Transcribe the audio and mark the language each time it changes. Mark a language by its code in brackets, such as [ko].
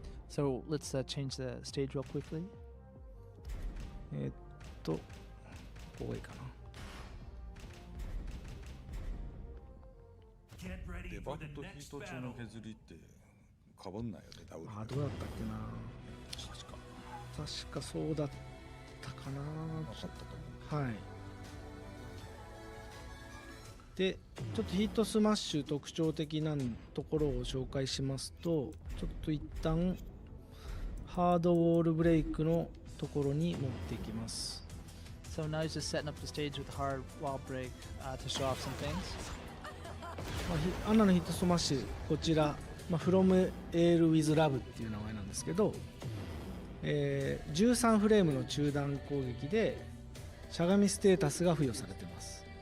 [en] So let's change the stage real quickly. [ja] ここがいいかな。デバットヒート中の削りってかぶんないよね、ダブル。どうだったっけな。確かそうだったかな。はい。でちょっとヒートスマッシュ特徴的なところを紹介しますと、ちょっと一旦ハードウォールブレイクのところに持っていきます。 [en] So now he's just setting up the stage with the hard wall break to show off some things. [ja] アナのヒットスマッシュ、こちら、From Air with Love っていう名前なんですけど、13フレームの中段攻撃でしゃがみステータスが付与されています。